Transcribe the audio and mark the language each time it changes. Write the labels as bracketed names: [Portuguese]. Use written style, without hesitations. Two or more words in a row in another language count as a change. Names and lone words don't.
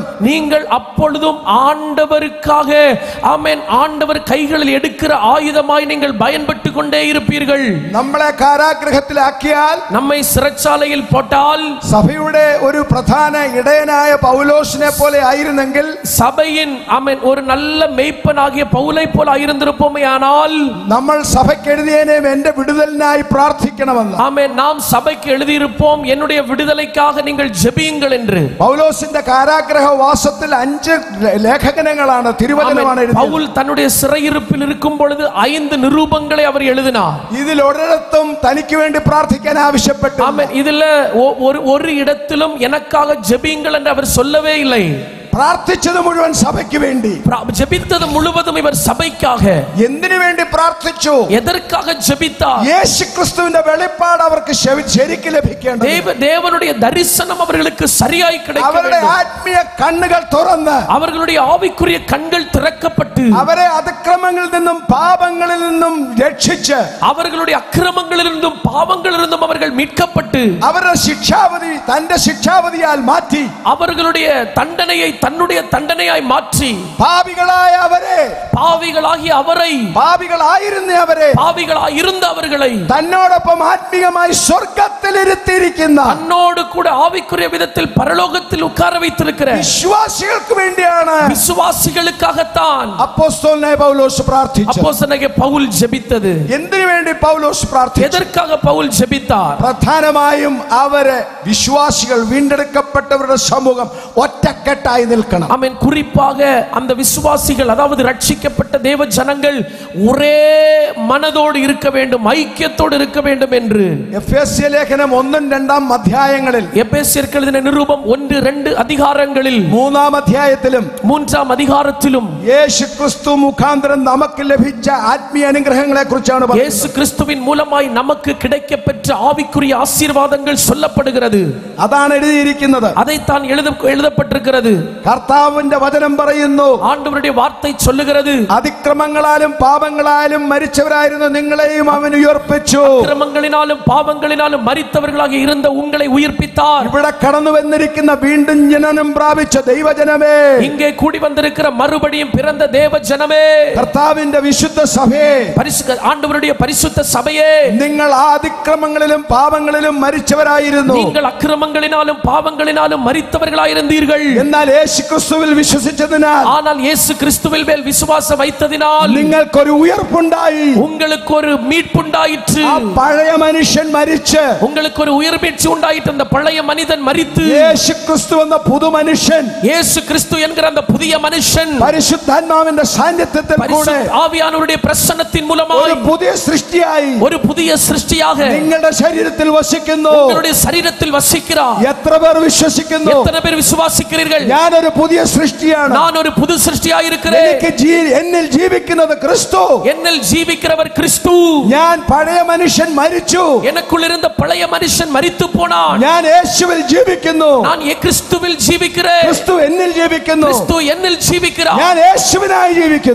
[Tamil] நீங்கள் அப்பொழுதும் ஆண்டவருக்காக ஆமென் ஆண்டவர் கைகளில் எடுக்கிற ஆயுதமாய் நீங்கள் பயன்பட்டு கொண்டே இருப்பீர்கள். [Malayalam] നമ്മളെ കാരാഗൃഹത്തിലാക്കിയാൽ, [Tamil] நம்மை சிறைச்சாலையில் போட்டால், [Malayalam] സഭയുടെ ഒരു പ്രധാന ഇടയനായ പൗലോസിനെ പോലെ ആയിരുന്നെങ്കിൽ, [Tamil] சபையின் ஆமென் ஒரு நல்ல மேய்ப்பனாகிய பவுலை போல ஆயிருந்திருப்போமே ஆனால், [Malayalam] നമ്മൾ സഭയ്ക്ക് എഴുതിയേനേം എന്റെ വിടുതലിനായി പ്രാർത്ഥിക്കണമെന്ന്. [Tamil] ஆமென் நாம் சபைக்கு எழுதியிருப்போம், என்னுடைய விடுதலைக்காக நீங்கள் ஜெபியுங்கள் என்று. [Malayalam] പൗലോസിന്റെ കാരാഗ്രഹ വാസത്തിൽ 5 ലേഖനങ്ങളാണ്, തിരുവചനമാണ് എഴുതിയത്. [Tamil] பவுல் தன்னுடைய சிறையிருப்பில் இருக்கும் பொழுது 5 நிருபங்களை அவர் எழுதினார். [Malayalam] ഇതിൽ ഒരിടത്തും തനിക്ക് വേണ്ടി പ്രാർത്ഥിക്കാൻ ആവശ്യപ്പെട്ടു. [Tamil] ஆமென் இதுல ஒரு இடத்திலும் எனக்காக ஜெபியுங்கள் என்று அவர் சொல்லவே இல்லை. [Malayalam] പ്രാർത്ഥിച്ചത് മുഴുവൻ സഭയ്ക്ക് വേണ്ടി, [Tamil] ஜெபித்தது முழுவதும் இவர் சபைக்காக. [Malayalam] എന്തിനു വേണ്ടി പ്രാർത്ഥിച്ചു? [Tamil] எதற்காக ஜெபித்தார்? [Malayalam] യേശുക്രിസ്തുവിന്റെ വെളിപ്പാട് അവർക്ക് ശരിക്ക് ലഭിക്കേണ്ടത്, [Tamil] தேவனுடைய தரிசனம் அவர்களுக்கு சரியாய் கிடைக்க [Malayalam] അവരുടെ [Tamil] வேண்டும். [Malayalam] ആത്മീയ കണ്ണുകൾ തുറന്ന് [Tamil] அவர்களுடைய ஆவிக்குரிய கண்கள் திறக்கப்பட்டு [Malayalam] അവരെ അതിക്രമങ്ങളിൽ നിന്നും പാപങ്ങളിൽ നിന്നും രക്ഷിച്ച് [Tamil] அவர்களுடைய அக்கிரமங்களிலிருந்தும் பாவங்களிலிருந்தும் அவர்கள் மீட்கப்பட்டு [Malayalam] അവരുടെ ശിക്ഷാവധി തന്റെ ശിക്ഷാവധിയാൽ മാറ്റി [Tamil] அவர்களுடைய தண்டனையை தன்னுடைய தண்டனையாய் மாற்றி [Malayalam] പാപികളായ അവരെ, [Tamil] பாவிகளாகிய அவரை, [Malayalam] പാപികളായിരുന്ന അവരെ, [Tamil] பாவிகளாய் இருந்த அவர்களை [Malayalam] തന്നോടൊപ്പം ആത്മീയമായി സ്വർഗ്ഗത്തിൽ ഇരുത്തിയിരിക്കുന്ന [Tamil] தன்னோடு கூட ஆவிக்குரிய விதத்தில் பரலோகத்தில் உட்கார வைத்திருக்கிற [Malayalam] വിശ്വാസികൾക്ക് വേണ്ടിയാണ് [Tamil] விசுவாசிகளுக்காகத்தான் [Malayalam] അപ്പോസ്തലനായ പൗലോസ് പ്രാർത്ഥിച്ചത്. [Tamil] அப்போஸ்தலனாகிய பவுல் ஜெபித்தது. [Malayalam] എന്തിനു വേണ്ടി പൗലോസ് പ്രാർത്ഥിച്ചു? [Tamil] எதற்காக பவுல் ஜெபித்தார்? [Malayalam] പ്രധാനമായും അവരെ വിശ്വാസികൾ വീണ്ടെടുക്കപ്പെട്ടവരുടെ സമൂഹം ഒറ്റക്കെട്ടായി നിൽക്കണം. [Tamil] ஆமென். குறிப்பாக அந்த விசுவாசிகள், அதாவது ரட்சிக்கப்பட்ட தேவ ஜனங்கள் ஒரே மனதோடு இருக்க வேண்டும், ஐக்கியத்தோடு இருக்க வேண்டும் என்று [Malayalam] എഫേസ്യ ലേഖനം 1-2 അധ്യായങ്ങളിൽ, [Tamil] எபேசியருக்கு எழுதின நிருபம் 1-2 அதிகாரங்களில், [Malayalam] 3 അധ്യായത്തിലും [Tamil] 3 அதிகாரத்திலும் [Malayalam] യേശുക്രിസ്തു മുഖാന്തരം നമുക്ക് ലഭിച്ച ആത്മീയ അനുഗ്രഹങ്ങളെ കുറിച്ചാണ് പറയുന്നത്. [Tamil] இயேசு கிறிஸ்துவின் மூலமாய் நமக்கு கிடைக்கப்பெற்ற ஆவிக்குரிய ஆசீர்வாதங்கள் சொல்லப்படுகிறது. [Malayalam] അതാണ് എഴുതിയിരിക്കുന്നത്. [Tamil] அதைத்தான் எழுதப்பட்டிருக்கிறது. [Malayalam] കർത്താവിന്റെ വചനം പറയുന്നു, [Tamil] ஆண்டவருடைய வார்த்தை சொல்லுகிறது, [Malayalam] അതിക്രമങ്ങളാലും പാപങ്ങളാലും മരിച്ചവരായിരുന്ന നിങ്ങളെയും അവൻ ഉയർപ്പിച്ചു. [Tamil] அக்கிரமங்களினாலும் பாவங்களினாலும் மரித்தவர்களாக இருந்த உங்களை உயிர்ப்பித்தார். [Malayalam] ഇവിടെ കടന്നു വന്നിരിക്കുന്ന വീണ്ടും ജനനം പ്രാപിച്ച ദൈവജനമേ, [Tamil] இங்கே கூடி வந்திருக்கிற மறுபடியும் பிறந்த தேவ ஜனமே, [Malayalam] കർത്താവിന്റെ വിശുദ്ധ സഭയെ, [Tamil] ஆண்டவருடைய பரிசுத்த சபையே, [Malayalam] നിങ്ങൾ ആ അതിക്രമങ്ങളിലും പാപങ്ങളിലും മരിച്ചവരായിരുന്നു. [Tamil] நீங்கள் அக்கிரமங்களினாலும் பாவங்களினாலும் மரித்தவர்களாயிருந்தீர்கள். [Malayalam] എന്നാൽ യേശുക്രിസ്തുവിൽ വിശ്വസിച്ചതിനാൽ, [Tamil] ஆனால் இயேசு கிறிஸ்துவின் மேல் விசுவாசம் வைத்ததினால் [Malayalam] നിങ്ങൾക്കൊരു ഉയർപ്പുണ്ടായി. [Tamil] உங்களுக்கு ஒரு மீட்புண்டாயிற்று. [Malayalam] ആ പഴയ മനുഷ്യൻ മരിച്ച് [Tamil] உங்களுக்கு ஒரு உயிர்மீட்சி உண்டாயிற்று. அந்த பழைய மனிதன் மரித்து [Malayalam] യേശുക്രിസ്തു എന്ന പുതുമനുഷ്യൻ, [Tamil] இயேசு கிறிஸ்து என்கிற அந்த புதிய மனுஷன் [Malayalam] പരിശുദ്ധാത്മാവിന്റെ സാന്നിധ്യത്തിൽ കൂടെ [Tamil] ஆவியானவருடைய பிரசன்னத்தின் மூலமாக [Malayalam] ഒരു പുതിയ സൃഷ്ടിയായി [Tamil] ஒரு புதிய சிருஷ்டியாக [Malayalam] നിങ്ങളുടെ ശരീരത്തിൽ വസിക്കുന്നു. [Tamil] உங்களுடைய சரீரத்தில் வசிக்கிறார். [Malayalam] എത്ര പേർ വിശ്വസിക്കുന്നു? [Tamil] எத்தனை பேர் விசுவாசிக்கிறீர்கள்? [Malayalam] ഞാനൊരു പുതിയ സൃഷ്ടിയാണ്. [Tamil] நான் ஒரு புது சிருஷ்டியாக இருக்கிறேன். [Malayalam] എന്നിൽ ജീവിക്കുന്നത് ക്രിസ്തു. [Tamil] என்னில் ஜீவிக்கிறவர் கிறிஸ்து. [Malayalam] ഞാൻ പഴയ മനുഷ്യൻ മരിച്ചു. [Tamil] எனக்குள் இருந்த பழைய மனுஷன் மரித்து போனான். [Malayalam] ഞാൻ യേശുവിൽ ജീവിക്കുന്നു. [Tamil] நான் கிறிஸ்துவில் ஜீவிக்கிறேன். [Malayalam] ക്രിസ്തു എന്നിൽ ജീവിക്കുന്നു. [Tamil] கிறிஸ்து என்னில் ஜீவிக்கிறார். [Malayalam] ഞാൻ യേശുവിനായി ജീവിക്കുന്നു.